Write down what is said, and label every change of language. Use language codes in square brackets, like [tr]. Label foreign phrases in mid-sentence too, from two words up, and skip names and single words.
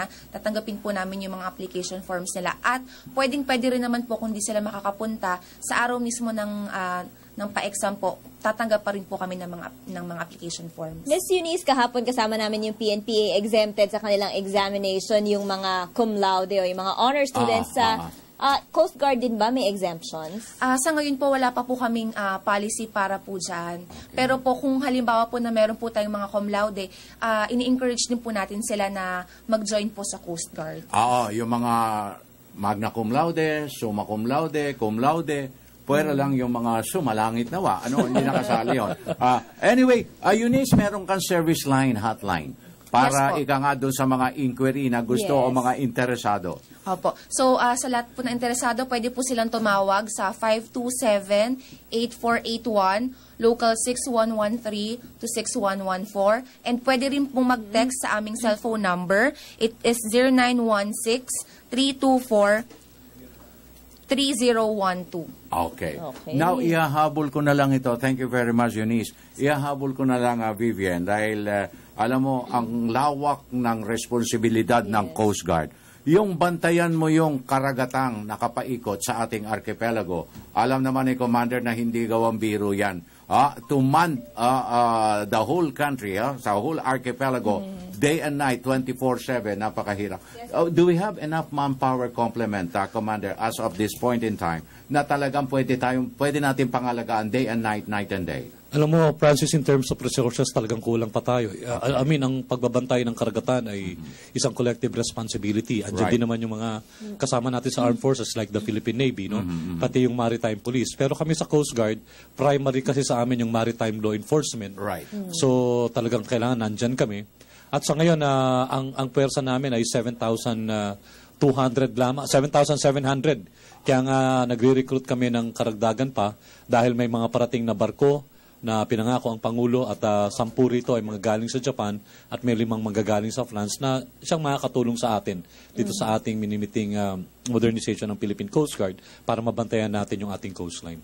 [tl] Tatanggapin po namin yung mga [en] application forms [tl] nila. At pwede rin naman po kung di sila makakapunta sa araw mismo ng pa-exam po, tatanggap pa rin po kami ng mga [en] application forms. [tl] Ms. Eunice, kahapon kasama namin yung PNPA exempted sa kanilang examination, yung mga [la] cum laude [tl] o yung mga [en] honor students [tl] sa Coast Guard din ba may exemptions? Sa ngayon po, wala pa po kaming policy para po dyan. Pero po kung halimbawa po na meron po tayong mga [la] cum laude, [tl] ini-encourage din po natin sila na mag-join po sa Coast Guard. Yung mga [la] magna cum laude, summa cum laude, [tl] pwera lang yung mga sumalangit nawa. Hindi nakasali yun. Anyway, Eunice, meron kang service line, hotline. Para ika nga doon sa mga inquiry na gusto o mga interesado. Opo. So, sa lahat po na interesado, pwede po silang tumawag sa 527-8481, local 6113 to 6114. And pwede rin po mag-text sa aming cellphone number. [en] It is 0916-324-3012. [tl] Okay. Now, ihahabol ko na lang ito. [en] Thank you very much, Eunice. [tl] Ihahabol ko na lang, Vivian, dahil alam mo, ang lawak ng responsibilidad ng Coast Guard. Yung bantayan mo yung karagatang nakapaikot sa ating archipelago. Alam naman ni Commander na hindi gawang biro yan. [en] To man the whole country, sa whole archipelago, day and night, 24/7, napakahirap. Do we have enough manpower complement, Commander, as of this point in time, [tl] na talagang pwede natin pangalagaan [en] day and night, night and day? [tl] Alam mo, Francis, [en] in terms of resources, [tl] talagang kulang pa tayo. Ang pagbabantay ng karagatan ay isang [en] collective responsibility. [tl] Andiyan din naman yung mga kasama natin sa [en] armed forces like the Philippine Navy, [tl] no? Pati yung Maritime Police. Pero kami sa Coast Guard, primary kasi sa amin yung Maritime Law Enforcement. So talagang kailangan nandyan kami. At sa ngayon, ang pwersa namin ay 7,200 lamang, 7,700. Kaya nga nagre-recruit kami ng karagdagan pa dahil may mga parating na barko na pinangako ang Pangulo at 10 rito ay mga galing sa Japan at may 5 manggagaling sa France na siyang makakatulong sa atin dito sa ating minimiting modernization ng Philippine Coast Guard para mabantayan natin yung ating coastline.